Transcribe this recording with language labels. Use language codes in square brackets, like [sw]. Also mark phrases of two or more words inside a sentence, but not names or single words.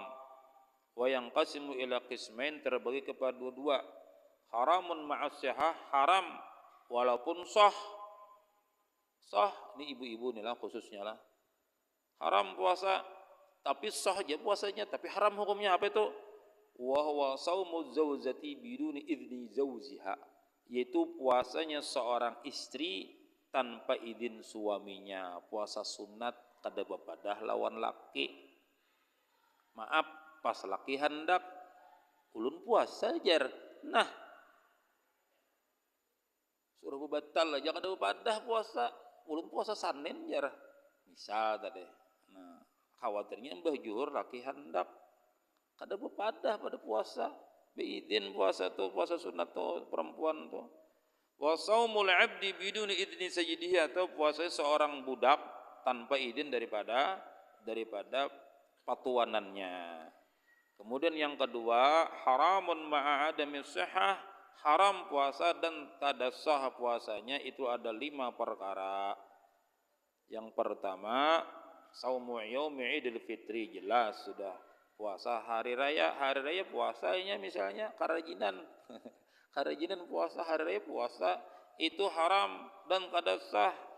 [ar] وينقسم إلى قسمين, [id] terbagi kepada dua. [ar] حرام مع الصحة, [id] haram walaupun sah. Sah, ini ibu-ibu nih lah khususnya lah. Haram puasa, tapi sah aja puasanya, tapi haram hukumnya apa itu? [ar] وهو صوم الزوجة بدون إذن زوجها, [id] yaitu puasanya seorang istri tanpa izin suaminya. [bjn] Puasa sunat kada bepadah lawan laki. Maaf, pas laki hendak ulun puasa jar. Nah, suruh batal aja kada bepadah puasa. Ulun puasa Senin jar. Misal tadi. Nah, khawatirnya mbah juhur laki hendak kada bepadah pada puasa. Beizin puasa tuh, puasa sunat tuh perempuan tuh. [ar] وصوم العبد بدون إذن سيده, [id] atau puasa seorang budak tanpa izin daripada patuanannya. Kemudian yang kedua, [ar] حرام مع عدم الصحة, [bjn] haram puasa dan tada sah puasanya. [id] Itu ada 5 perkara. Yang pertama, [ar] صوم يوم عيد الفطر, [id] jelas sudah. Puasa hari raya puasanya misalnya karajinan. [bjn] Karajinan puasa hari raya puasa itu haram dan kada sah.